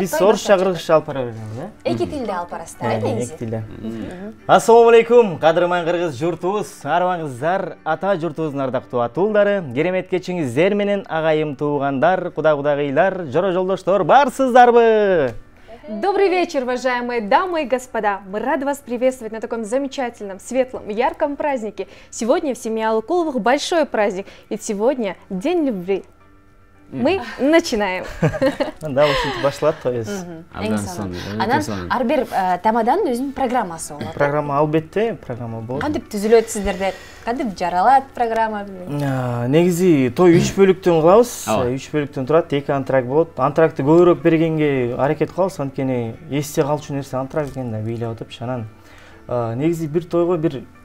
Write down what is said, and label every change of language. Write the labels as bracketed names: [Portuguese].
[Kyrgyz] Биз орусча, кыргызча алып бара беребиз, Эки тилде алып барасыздар, эки тилде. Ассаламу алейкум, кадырман кыргыз журтубуз, арыбаңыздар, ата журтубуздун ардактуу атуулдары, керемет кечиңиздер менен агайым туугандар, кудагыйлар, жоро жолдоштор, барсыздарбы? [Russian] Добрый вечер, уважаемые дамы и господа! Мы рады вас приветствовать на таком замечательном, светлом, ярком празднике. Сегодня в семье Алыкуловых большой праздник, ведь сегодня День любви. Мы начинаем. [Kyrgyz] Да, ушинтип башталат той. Анан ар бир тамаданын өзүнүн программасы болот. Программа албетте, программа болот. Кантип түзүлөт сиздерде? Кантип жаралат программа? Негизи той 3 бөлүктөн кылабыз. 3 бөлүктөн турат, 2 антракт болот. Антрактты көбүрөөк бергенге аракет кылабыз, анткени эсте калчу нерсе антракт экен да, бийлеп атып. Анан негизи бир тойго бир